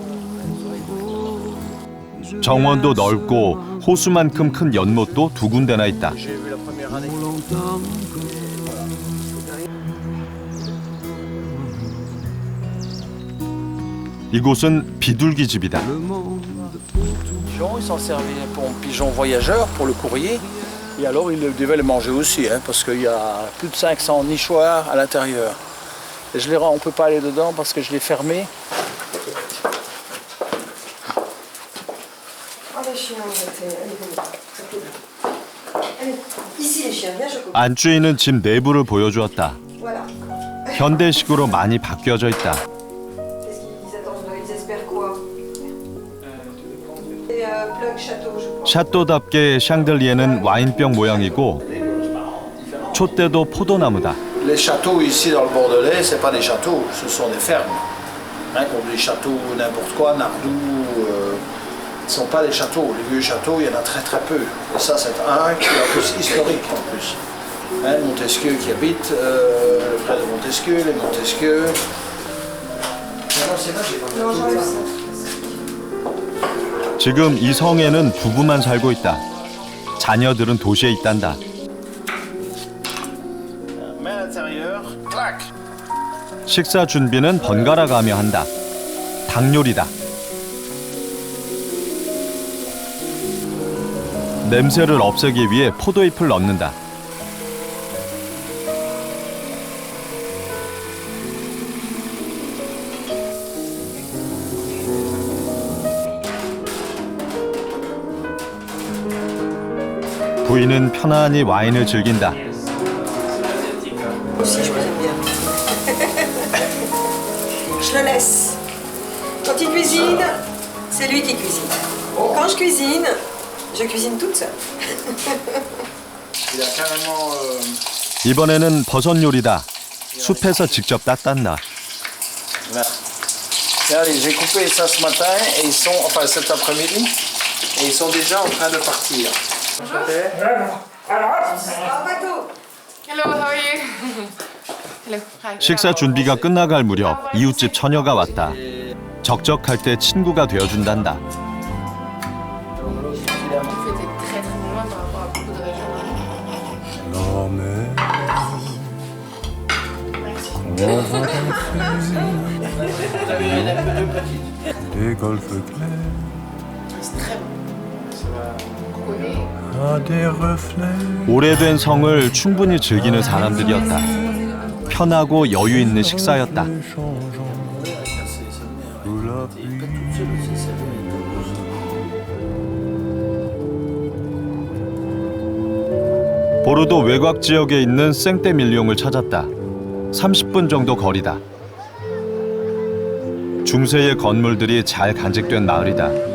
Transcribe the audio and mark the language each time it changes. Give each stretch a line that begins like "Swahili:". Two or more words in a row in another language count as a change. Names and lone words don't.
Korean: 정원도 넓고 호수만큼 큰 연못도 2군데나 있다. 이곳은 비둘기 집이다.
French: Ils s'en servaient pour pigeons voyageurs, pour le courrier. Et alors, ils devaient les manger aussi, hein, parce qu'il y a plus de 500 nichoirs à l'intérieur. Et on ne peut pas aller dedans parce que je l'ai fermé. Ah, les chiens, allez, allez, ici les chiens, viens, je coupe.
Korean: 안주인은 집 내부를 보여주었다.
French: Voilà.
Korean: 현대식으로 많이 바뀌어져 있다.
French: Qu'est-ce qu'ils attendent d'eux? Ils espèrent quoi? Et plug château, je crois.
Korean: 샤또답게 샹들리에는 와인병 모양이고 촛대도 포도나무다.
French: Les châteaux ici dans le Bordelais, ce n'est pas des châteaux, ce sont des fermes. Hein, comme des châteaux n'importe quoi, Nardou, ce ne sont pas des châteaux. Les vieux châteaux, il y en a très très peu. Et ça, c'est un qui est en plus historique en plus. Hein, Montesquieu qui habite, le frère de Montesquieu, les Montesquieu. Non, j'enlève ça.
Korean: 지금 이 성에는 부부만 살고 있다. 자녀들은 도시에 있단다.
French: Main à l'intérieur, clac.
Korean: 식사 준비는 번갈아 가며 한다. 닭요리다. 냄새를 없애기 위해 포도잎을 넣는다. 부인은 편안히 와인을 즐긴다.
French: Aussi, je cuisine bien. Je le laisse. Quand il cuisine, c'est lui qui cuisine. Quand je cuisine toute seule. Il a carrément.
Korean: 이번에는 버섯 요리다. 숲에서 직접 땄단다.
French: Là. Regardez, j'ai coupé ça ce matin et ils sont, enfin cet après-midi, et ils sont déjà en train de partir. Ah, bateau.
English: Hello, how are you? Hello. Hi.
Korean: 식사 준비가 끝나갈 무렵 이웃집 처녀가 왔다. 적적할 때 친구가 되어준단다.
French: Vous étiez très très loin par rapport à beaucoup de régions. Des golfes clairs C'est très bon. On connaît. à des reflets.
Korean: 오래된 성을 충분히 즐기는 사람들이었다. 편하고 여유 있는 식사였다.
French: Sous la pluie.
Korean: 보르도 외곽 지역에 있는 생떼밀리옹을 찾았다. 30분 정도 거리다. 중세의 건물들이 잘 간직된 마을이다.